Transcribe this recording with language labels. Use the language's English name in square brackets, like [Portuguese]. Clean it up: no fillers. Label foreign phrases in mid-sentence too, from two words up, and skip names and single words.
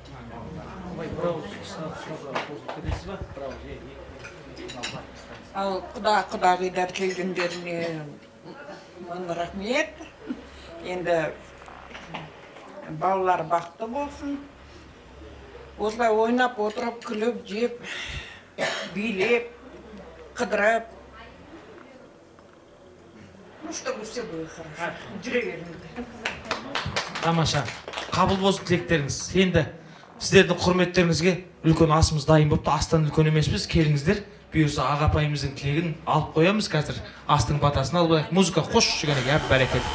[Kazakh] Ал құда-құдағидар келгендеріне мың рахмет. Енді балалар бақытты болсын. Осылай ойнап, отырып, күліп, жеп, билеп, қыдырып. [Russian] Ну, чтобы все было хорошо. [Kazakh] Жүре беріңіздер. Тамаша. Қабыл болсын тілектеріңіз. Енді сіздердің құрметтеріңізге үлкен асымыз дайын болыпты. Астан үлкен емеспіз. Келіңіздер. Бұйырса аға апайымыздың тілегін алып қоямыз. Қазір астың батасын алып алайық. Музыка қош жүргенге әп бәрекет.